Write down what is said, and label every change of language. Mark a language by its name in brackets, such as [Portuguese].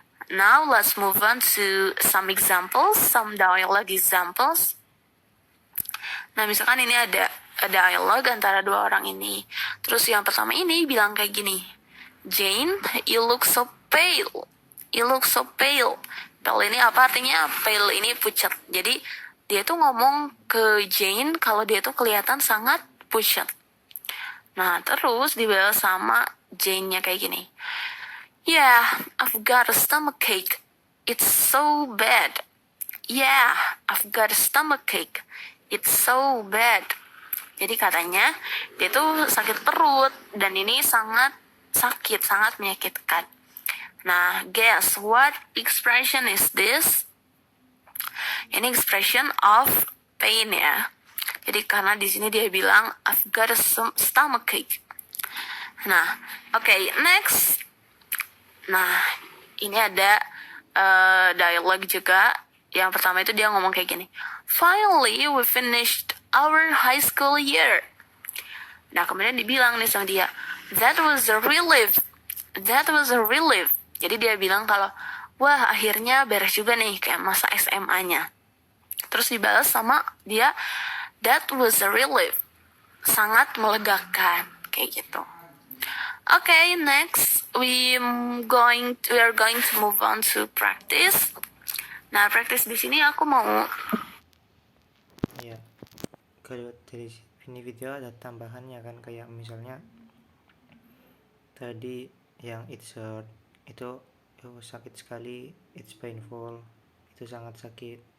[English] Now let's move on to some examples, some dialogue examples. [Indonesian] Nah, misalkan ini ada dialog antara dua orang ini. Terus yang pertama ini bilang kayak gini, Jane, [English] you look so pale. You look so pale. [Indonesian] Pale ini apa artinya? Pale ini pucat. Jadi dia tuh ngomong ke Jane kalau dia tuh kelihatan sangat pucat. Nah, terus dibalas sama Jane-nya kayak gini. [English] Yeah, I've got a stomachache. It's so bad. Yeah, I've got a stomachache. It's so bad. [Indonesian] Jadi katanya dia tuh sakit perut dan ini sangat sakit, sangat menyakitkan. [English] Nah, guess what expression is this? [Indonesian] Ini expression of pain ya. Jadi karena di sini dia bilang [English] I've got a stomachache. [Indonesian] Nah, okay, next. Nah, ini ada dialog juga. Yang pertama itu dia ngomong kayak gini. [English] Finally, we finished our high school year. [Indonesian] Nah, kemudian dibilang nih sama dia, [English] that was a relief. That was a relief. [Indonesian] Jadi dia bilang kalau, wah akhirnya beres juga nih kayak masa SMA-nya. Terus dibalas sama dia, [English] that was a relief. [Indonesian] Sangat melegakan, kayak gitu. [English] Okay, next we are going to move on to practice. [Indonesian] Nah, practice di sini aku mau. Ya, kalau dari ini video ada tambahannya kan, kayak misalnya tadi yang [English] it's hurt [Indonesian] itu sakit sekali, [English] it's painful [Indonesian] itu sangat sakit.